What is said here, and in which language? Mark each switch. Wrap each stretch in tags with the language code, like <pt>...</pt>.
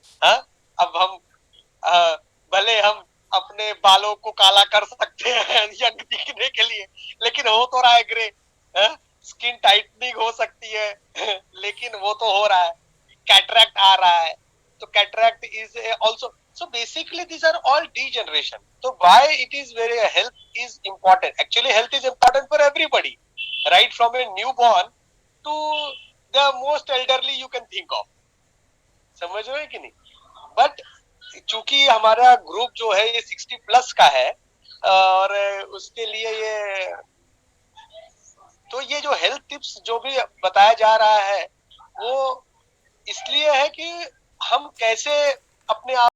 <hi>हाँ, अब हम भले हम अपने बालों को काला कर सकते हैं यंग दिखने के लिए, लेकिन हो तो रहा है ग्रे. स्किन टाइटनिंग हो सकती है लेकिन वो तो हो रहा है. कैटरैक्ट आ रहा है, तो</hi> <en>Cataract is also. So basically these are all degeneration. So why it is very health is important. Actually health is important for everybody, right from a newborn to the most elderly you can think of.</en> <hi>समझ रहे हैं कि नहीं. But चूंकि हमारा group जो है ये 60 प्लस का है, और उसके लिए ये जो हेल्थ टिप्स जो भी बताया जा रहा है वो इसलिए है कि हम कैसे अपने आप</hi>